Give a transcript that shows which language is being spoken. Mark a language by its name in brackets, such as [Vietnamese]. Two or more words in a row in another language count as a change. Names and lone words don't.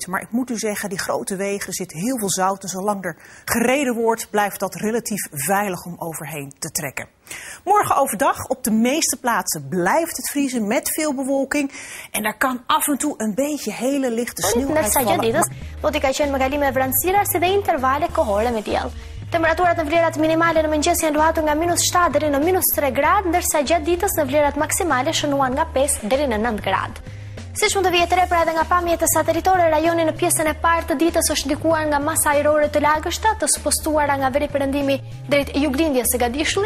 [Dutch] Maar ik moet u zeggen, die grote wegen zit heel veel zout. En zolang er gereden wordt, blijft dat relatief veilig om overheen te trekken. Morgen overdag op de meeste plaatsen blijft het vriezen met veel bewolking. En daar kan af en toe een beetje hele lichte sneeuw uitvallen. [Albanian] Do t'i ka qenë mëkalime vranësira si dhe intervale kohore me diell. Temperaturat në vlerat minimale në mëngjes janë luhatur nga -7 deri në -3 gradë, ndërsa gjatë ditës në vlerat maksimale shënuan nga 5 deri në 9 gradë. Siç mund të vihet re pra edhe nga pamjet e satelitore, rajoni në pjesën e parë të ditës është ndikuar nga masa ajrore të lagështa, të spostuara nga veri perëndimi drejt juglindjes së gadishullit.